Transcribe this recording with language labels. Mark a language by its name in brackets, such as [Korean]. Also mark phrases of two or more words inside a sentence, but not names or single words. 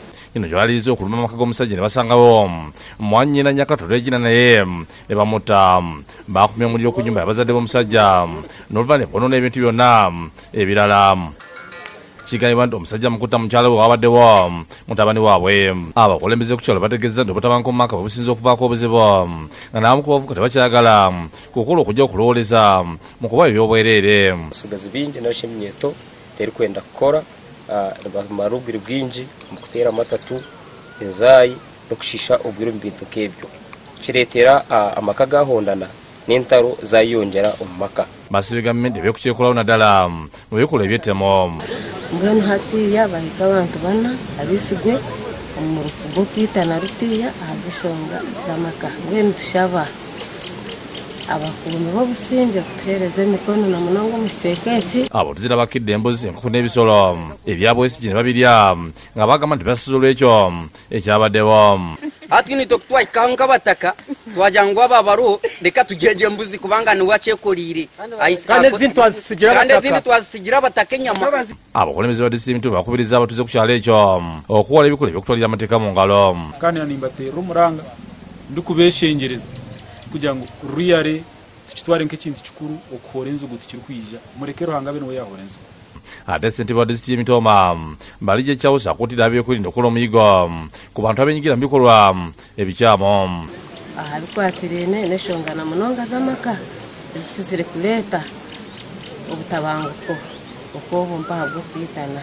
[Ganda] Kino gyalize okuluma amaka g'omusajja ne basangawo mwannyina Nyakato Regina naye ne bamuta bakumya omuliro ku nnyumba y'abazadde b'omusajja n'oluva ne bonoona ebintu byonna ebirala. Kigambibwa nti omusajja mukuta mukyala we wabaddewo mutabani waabwe. Abakulembeze ku kyalo bategeeza nti obutabanguko mu maka bwe businza okuvaako obuzibu nga n'abamu ku bavubuka tebakyagala kukola okujja okulowooleza mu kuba ebyobwereere. [Nyankole] Sigazi bingi n'oshimyeto terikwenda kukora maruguru bwingi mu kuteera amatatu ezaayi n'okushisha obwire mu bintu nk'ebyo kireetera amaka gahondana n'entaro zayongera omu maka. [Ganda] Basibye gavumenti ebyokukyekola naddala mu bikolwa eby'ettemo. [Nyankole] Mbwenu hatiya bahika abantu bana abisigwe mu rufu rw'okwitana rutiya ahabw'enshonga z'amaka. Mbwenu tushaba abakuumi b'obusinge kutuheereza emikono na munonga mu kicweka eki. [Ganda] Abo tuzira bakidde embuzi enkoko n'ebisolo ebya Besigye ne babirya nga bagamba nti basize olw'ekyo ekyabaddewo. [Nyankole] Hati ni tokutwaikanga bataka twajangwa babaro leka tujeje embuzi kubanga ni wacyekolire kandi zindi twazisigira bataka enyama. [Ganda] Abakulembeze ba disitulikiti bakubiriza abatuze ku kyalo ekyo okukola ebikola ebyokutwalira amateeka mu ngalo. [Nyankole] kandi nimbatera omuranga ndikubeshengereza kugira ngo ruyare tukitware nk'ekintu kikuru okuhora enzugu tukirikwija murekero hangabe no yahora enzugu. [Ganda] Ate ssentebe wa disitulikiti y'Emitoma Mbalije Kyawusa akuutira abeekulinda okukola omuyigo ku bantu abenyigira mu bikolwa ebikyamu. [Nyankole] Bikwatire n'enshonga na munonga z'amaka ezikizire kuleeta obutabanguko okw'obumpa bw'okwitana.